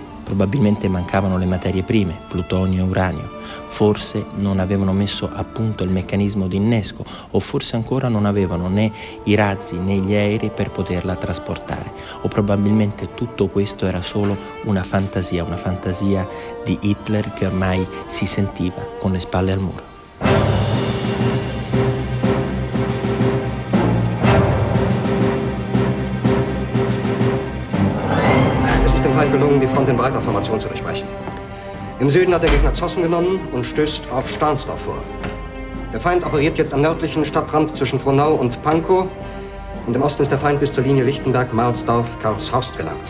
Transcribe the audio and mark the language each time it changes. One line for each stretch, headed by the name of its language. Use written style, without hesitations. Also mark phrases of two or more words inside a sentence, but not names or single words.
Italian: Probabilmente mancavano le materie prime, plutonio e uranio, forse non avevano messo a punto il meccanismo di innesco, o forse ancora non avevano né i razzi né gli aerei per poterla trasportare, o probabilmente tutto questo era solo una fantasia di Hitler che ormai si sentiva con le spalle al muro.
German: Gelungen, die Front in breiter Formation zu durchbrechen. Im Süden hat der Gegner Zossen genommen und stößt auf Stahnsdorf vor. Der Feind operiert jetzt am nördlichen Stadtrand zwischen Frohnau und Pankow und im Osten ist der Feind bis zur Linie Lichtenberg-Marsdorf, Karlshorst gelangt.